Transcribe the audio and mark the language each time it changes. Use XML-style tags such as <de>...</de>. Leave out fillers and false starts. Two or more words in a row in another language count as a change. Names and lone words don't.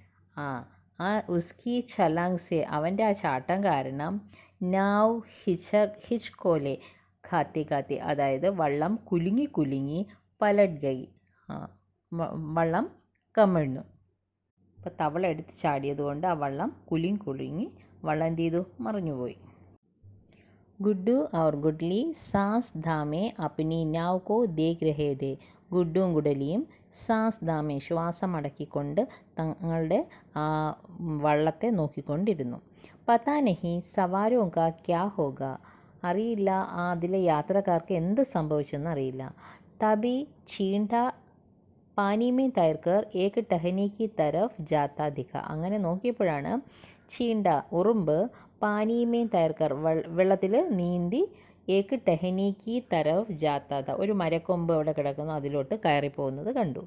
<hi>उसकी छलांग से</hi> <ml>അവൻ്റെ ആ ചാട്ടം കാരണം</ml> <hi>नाव हिच कोले खाते</hi> <ml>അതായത് വള്ളം കുലുങ്ങി</ml> <hi>पलट गई</hi> <ml>വള്ളം കമിഴ്ന്നു. അപ്പോൾ തവള എടുത്ത് ചാടിയത് കൊണ്ട് ആ വള്ളം കുലുങ്ങി വള്ളം എന്ത് ചെയ്തു മറിഞ്ഞുപോയി.</ml> <hi>गुड्डू और गुडली सांस धामे अपनी नाव को देख रहे थे.</hi> <ml>ഗുഡുവും ഗുഡലിയും</ml> <hi>सांस थामे</hi> <ml>ശ്വാസമടക്കിക്കൊണ്ട് തങ്ങളുടെ വള്ളത്തെ നോക്കിക്കൊണ്ടിരുന്നു.</ml> <hi>पता नहीं സവാരോं का क्या होगा,</hi> <ml>അറിയില്ല അതിലെ യാത്രക്കാർക്ക് എന്ത് സംഭവിച്ചെന്ന് അറിയില്ല.</ml> <hi>तभी चींटा पानी में तैरकर एक टहनी की तरफ जाता दिखा,</hi> <ml>അങ്ങനെ നോക്കിയപ്പോഴാണ് ചീണ്ട ഉറുമ്പ്</ml> <hi>पानी में तैरकर</hi> <ml>വെള്ളത്തിൽ നീന്തി</ml> <hi>एक टहनी की तरफ जाता,</hi> <ml>ഒരു മരക്കൊമ്പ് അവിടെ കിടക്കുന്നു അതിലോട്ട് കയറിപ്പോകുന്നത് കണ്ടു.</ml>